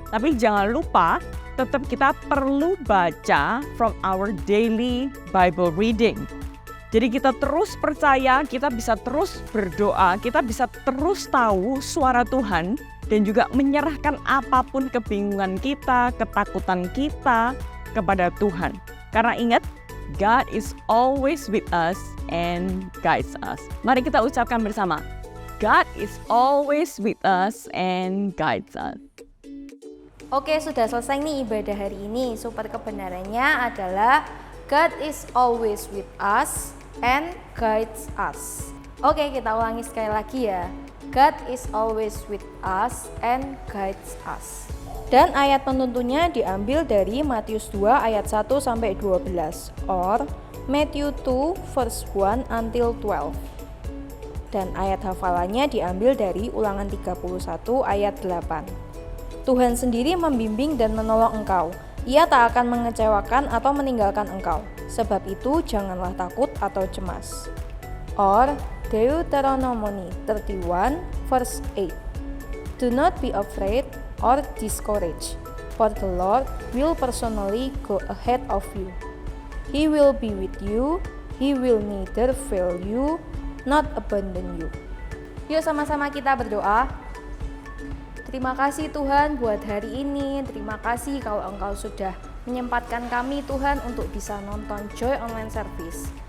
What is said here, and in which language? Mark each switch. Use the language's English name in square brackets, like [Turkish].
[Indonesian] Tapi jangan lupa, tetap kita perlu baca [English] from our daily Bible reading. [Indonesian] Jadi kita terus percaya, kita bisa terus berdoa, kita bisa terus tahu suara Tuhan dan juga menyerahkan apapun kebingungan kita, ketakutan kita kepada Tuhan. Karena ingat, [English] God is always with us and guides us. [Indonesian] Mari kita ucapkan bersama. [English] God is always with us and guides us. [Indonesian] Oke, sudah selesai nih ibadah hari ini. Super kebenarannya adalah [English] God is always with us and guides us. [Indonesian] Oke, kita ulangi sekali lagi ya. [English] God is always with us and guides us. [Indonesian] Dan ayat penuntunnya diambil dari Matius 2 ayat 1 sampai 12 [English] or Matthew 2 verse 1 until 12. [Indonesian] Dan ayat hafalannya diambil dari Ulangan 31 ayat 8. Tuhan sendiri membimbing dan menolong engkau. Ia tak akan mengecewakan atau meninggalkan engkau. Sebab itu janganlah takut atau cemas. [English] Or Deuteronomy 31 verse 8. Do not be afraid or discouraged, for the Lord will personally go ahead of you. He will be with you, He will neither fail you, not abandon you. [Indonesian] Yuk sama-sama kita berdoa. Terima kasih Tuhan buat hari ini. Terima kasih kalau Engkau sudah menyempatkan kami Tuhan untuk bisa nonton Joy Online Service.